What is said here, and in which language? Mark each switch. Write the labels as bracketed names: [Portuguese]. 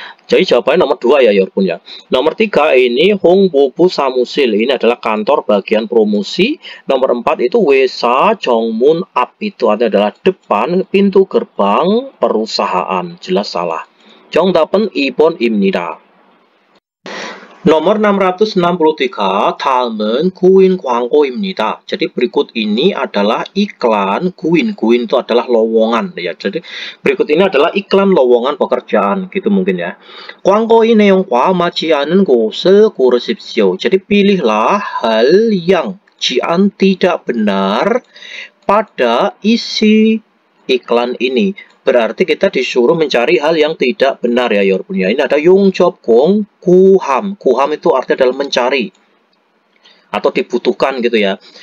[Indonesian] Jadi jawabannya nomor 2 ya Yorpun ya. Nomor 3 ini Hongbobu Samusil. Ini adalah kantor bagian promosi. Nomor 4 itu Wesa Jongmun Ap. Itu adalah depan pintu gerbang perusahaan. Jelas salah. [Korean] 정답은 2번입니다. [Indonesian] Nomor 663, [Korean] 다음은 구인 광고입니다. [Indonesian] Jadi berikut ini adalah iklan 구인. 구인 itu adalah lowongan ya. Jadi berikut ini adalah iklan lowongan pekerjaan gitu mungkin ya. [Korean] 광고의 내용과 맞지 않은 곳을 고르십시오. [Indonesian] Jadi pilihlah hal yang jian tidak benar pada isi iklan ini. Berarti kita disuruh mencari hal yang tidak benar ya Yorpun ya. Ini ada [Korean] 용접공 구함. [Indonesian] 구함 itu artinya adalah mencari atau dibutuhkan gitu ya.